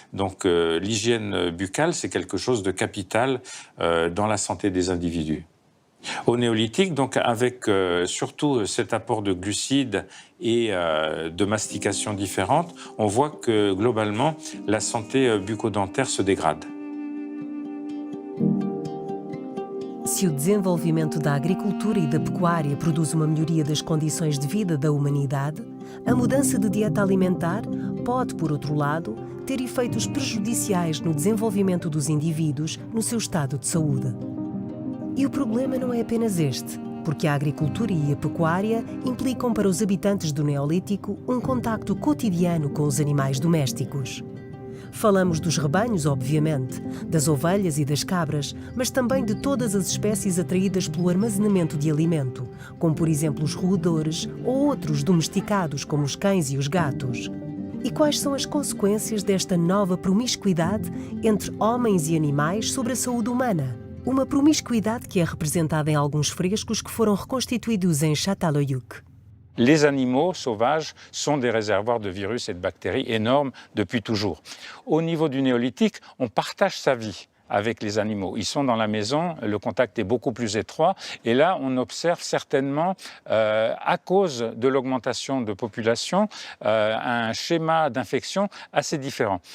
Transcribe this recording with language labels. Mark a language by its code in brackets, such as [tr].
[fr] Donc l'hygiène buccale, c'est quelque chose de capital dans la santé des individus. Au néolithique, donc avec surtout cet apport de glucides et de mastication différente, on voit que globalement la santé bucco-dentaire se dégrade. [pt] Se o desenvolvimento da agricultura e da pecuária produz uma melhoria das condições de vida da humanidade, a mudança de dieta alimentar pode, por outro lado, ter efeitos prejudiciais no desenvolvimento dos indivíduos no seu estado de saúde. E o problema não é apenas este, porque a agricultura e a pecuária implicam para os habitantes do Neolítico um contacto cotidiano com os animais domésticos. Falamos dos rebanhos, obviamente, das ovelhas e das cabras, mas também de todas as espécies atraídas pelo armazenamento de alimento, como por exemplo os roedores ou outros domesticados como os cães e os gatos. E quais são as consequências desta nova promiscuidade entre homens e animais sobre a saúde humana? Uma promiscuidade que é representada em alguns frescos que foram reconstituídos em Çatalhöyük. [fr] Les animaux sauvages sont des réservoirs de virus et de bactéries énormes depuis toujours. Au niveau du néolithique, on partage sa vie avec les animaux. Ils sont dans la maison, le contact est beaucoup plus étroit et là on observe certainement, à cause de l'augmentation de population, un schéma d'infection assez différent.